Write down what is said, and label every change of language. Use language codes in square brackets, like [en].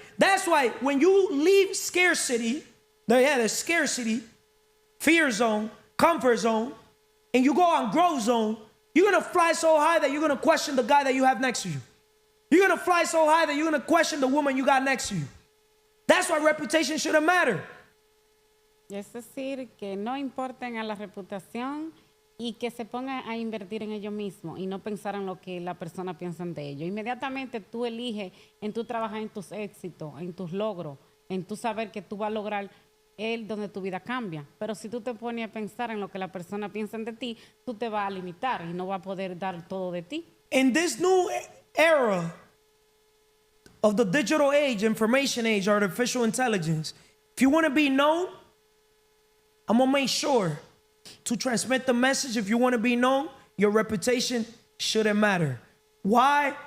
[en] That's why when you leave scarcity, there's scarcity, fear zone, comfort zone, and you go on growth zone, you're going to fly so high that you're going to question the guy that you have next to you. You're going to fly so high that you're going to question the woman you got next to you. That's why reputation shouldn't matter. [es] es decir, que no importen a la reputación y que se pongan a invertir en ellos mismos y no pensar en lo que la persona piensa de ellos. Inmediatamente tú eliges en tu trabajar en tus éxitos, en tus logros, en tu saber que tú vas a lograr donde tu vida cambia. Pero si tú te pones a pensar en lo que la persona piensa de ti, tú te vas a limitar y no vas a poder dar todo de ti. [en] In this new era of the digital age, information age, artificial intelligence, if you want to be known, I'm going to make sure to transmit the message. If you want to be known, your reputation shouldn't matter. Why?